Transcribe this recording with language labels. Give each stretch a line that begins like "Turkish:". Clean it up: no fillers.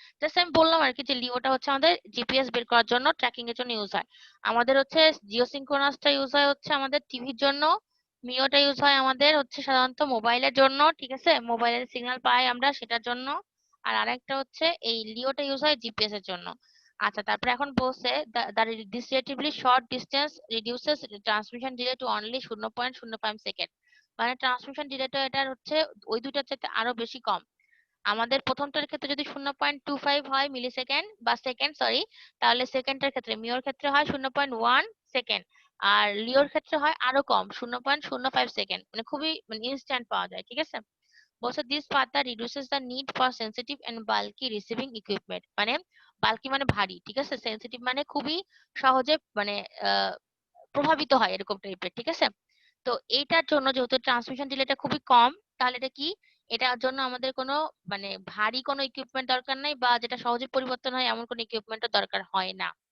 Bangla: Just আমি বললাম আর কি যে লিওটা হচ্ছে আমাদের জিপিএস বের করার জন্য, ট্র্যাকিং এর জন্য ইউজ হয়। আমাদের হচ্ছে জিওসিনক্রোনাসটা ইউজ হয় হচ্ছে আমাদের টিভির জন্য, মিওটা ইউজ হয় আমাদের হচ্ছে সাধারণত মোবাইলের জন্য, ঠিক আছে? মোবাইলের সিগন্যাল পাই আমরা সেটার জন্য। আর আরেকটা হচ্ছে এই লিওটা ইউজ হয় জিপিএস এর জন্য। আচ্ছা, তারপরে এখন বলছে
English: this relatively short distance reduces the transmission delay to only 0.05 second.
Bangla: মানে ট্রান্সমিশন ডিলেটা এটার হচ্ছে ওই দুইটার চাইতে আরো বেশি কম। আমাদের প্রথমটার ক্ষেত্রে যদি 0.25 হয় মিলি সেকেন্ড বা সেকেন্ড, সরি, তাহলে সেকেন্ডের ক্ষেত্রে মিওর ক্ষেত্রে হয় 0.1 সেকেন্ড, আর লিওর ক্ষেত্রে হয় আরো কম 0.05 সেকেন্ড, মানে খুবই মানে ইনস্ট্যান্ট পাওয়া যায়, ঠিক আছে?
English: বলছে this further reduces the need for sensitive and bulky receiving equipment।
Bangla: মানে বাল্কি মানে ভারী, ঠিক আছে? সেনসিটিভ মানে খুবই সহজে মানে আহ, প্রভাবিত হয় এরকম টাইপের, ঠিক আছে? তো এইটার জন্য যেহেতু ট্রান্সমিশন ডিলেটা খুবই কম, তাহলে এটা কি, এটার জন্য আমাদের কোনো মানে ভারী কোনো ইকুইপমেন্ট দরকার নাই, বা যেটা সহজে পরিবর্তন হয় এমন কোনো ইকুইপমেন্টও দরকার হয় না।